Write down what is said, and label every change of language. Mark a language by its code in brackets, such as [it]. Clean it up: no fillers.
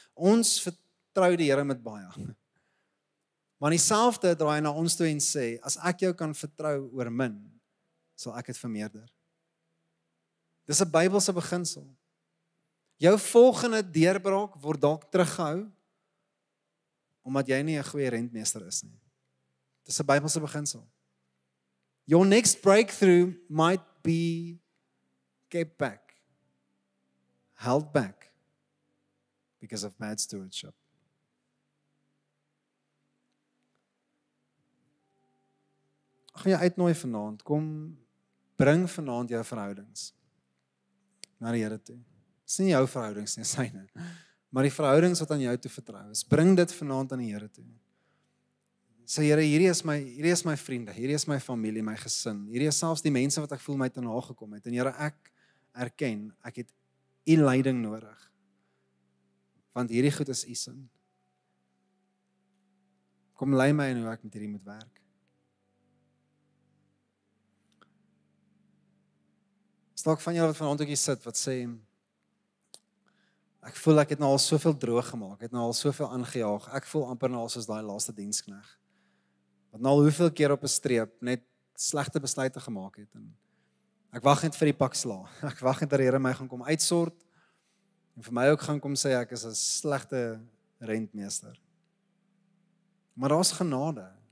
[af] Ons vertrou die Here met baie. Maar dieselfde draai na ons toe en sê, as ek jou kan vertrou oor min, sal ek dit vermeerder. Dis 'n Bybelse beginsel. Jou volgende deurbraak word dalk teruggehou, omdat jy nie 'n goeie rentmeester is nie. Dis 'n Bybelse beginsel. [en] Your next breakthrough might be kept back, held back, because of bad stewardship. [af] Ek gaan jou uitnooi vanaand, kom bring vanaand jou verhoudings na die Here toe. Dis nie jou verhoudings nie, syne. Maar die verhoudings wat aan jou toe vertrou is, bring dit vanaand aan die Here toe. Sê Here, hierdie is my vriende, hierdie is my familie, my gesin. Hierdie is selfs die mense wat ek voel my te nagekom het. En Here, ek erken, ek het U leiding nodig. Want hierdie goed is U sin. Kom lei my in hoe ek met hierdie moet werk. Stalk van julle wat vanaand ook hier sit, wat sê, ek voel ek het nou al soveel droog gemaak, ek het nou al soveel aangejaag, ek voel amper nou al soos daai laaste dienskneg, wat nou al hoeveel keer op 'n streep net slegte besluite gemaak het, en ek wag net vir die pak sla, ek wag net dat die Here my gaan kom uitsort, en vir my ook gaan kom sê ek is 'n slegte rentmeester. Maar daar's genade.